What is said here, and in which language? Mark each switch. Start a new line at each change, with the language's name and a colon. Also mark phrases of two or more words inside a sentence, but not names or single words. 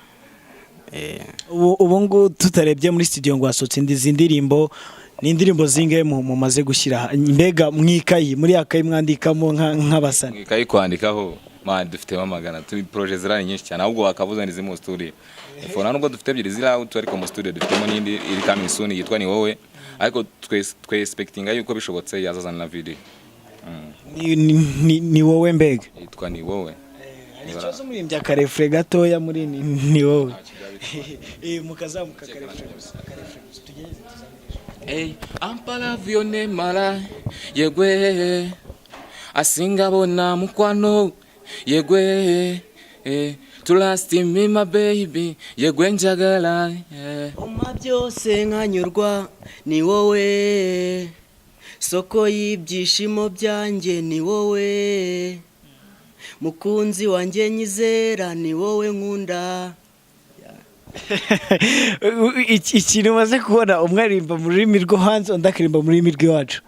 Kinyarwanda: Ubu ngo tutarebye muri studio ngo hasotse indirimbo, ni indirimbo zinge mumaze gushyira mbega mwikayi muri akayi mwandikamo nk'abasani? Mwikayi kwandikaho man dufitemo amagana, turi project ziranye nyinshi cyane, ahubwo wakavuza ndi mu studio. Fona nubwo dufite ebyiri ziri out, ariko mu studio dufitemo n'indi iri
English: coming soon
Kinyarwanda: yitwa Ni Wowe, ariko twe expecting yuko bishobotse yazazana na video. Ni wowe mbega yitwa Ni Wowe. Ikibazo muri mbya karefre gatoya muri Ni Wowe. Mukazamuka karefre tugereze tuzamire.
Ganda: Ampala vione mala yegwe asinga bona mukwano yegwe
English: to last me my baby
Ganda: yegwe njagala
Kinyarwanda: Uma byose nkanyurwa ni wowe, soko y'ibyishimo byanjye ni wowe, mukunzi wanjye nyizera ni wowe nkunda. Ikintu maze kubona umwarimba mu rurimi rwo hanze ndakarimba mu rurimi rw'iwacu.